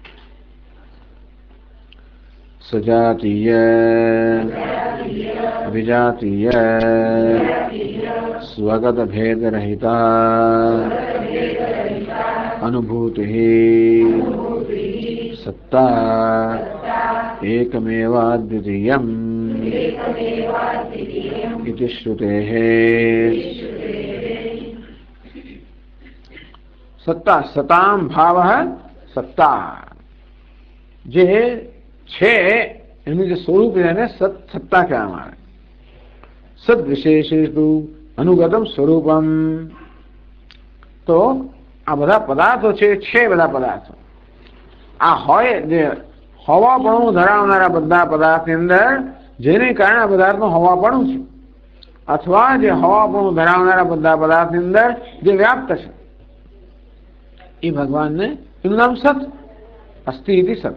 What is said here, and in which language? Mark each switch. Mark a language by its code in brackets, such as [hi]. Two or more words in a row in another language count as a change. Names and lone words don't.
[sa] સજાતીય વિજાતીય સ્વગત ભેદ રહિતા અનુભૂતિ સત્તા એકમેવાદ્વિતીયમ इति श्रुतेः. सत्ता सताम भाव सत्ता [gu] જે છે એનું જે સ્વરૂપ એને સત્તા કહેવામાં આવે. [sa] સદ વિશેષેષુ અનુગતમ સ્વરૂપમ. [gu] તો આ બધા પદાર્થો છે બધા પદાર્થો આ હોય જે હોવાપણું ધરાવનારા બધા પદાર્થની અંદર જેને કારણે પદાર્થનું હોવાપણું છે, અથવા જે હોવાપણું ધરાવનારા બધા પદાર્થની અંદર જે વ્યાપ્ત છે એ ભગવાનને એનું નામ [sa] સત અસ્તિ ઇતિ સત.